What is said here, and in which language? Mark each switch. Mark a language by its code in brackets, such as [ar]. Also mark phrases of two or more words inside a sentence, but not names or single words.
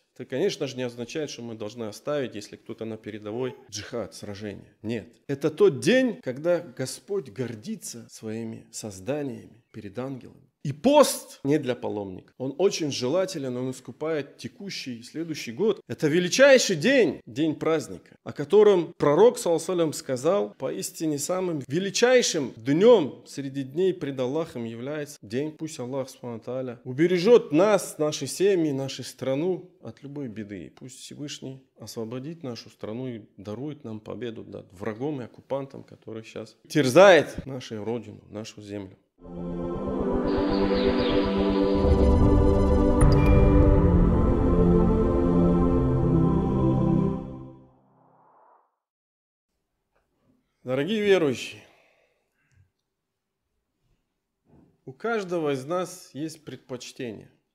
[ru] Это, конечно же, не означает, что мы должны оставить, если кто-то на передовой, джихад, сражение. Нет. Это тот день, когда Господь гордится своими созданиями перед ангелами. И пост не для паломника. Он очень желателен, он искупает текущий следующий год. Это величайший день, день праздника, о котором пророк, [ar] صلى الله عليه وسلم, [ru] сказал, поистине самым величайшим днем среди дней пред Аллахом является день, пусть Аллах [ar] سبحانه وتعالى [ru] убережет нас, наши семьи, нашу страну от любой беды. Пусть Всевышний освободит нашу страну и дарует нам победу над врагом и оккупантом, который сейчас терзает нашу родину, нашу землю. Дорогие верующие, у каждого из нас есть предпочтение.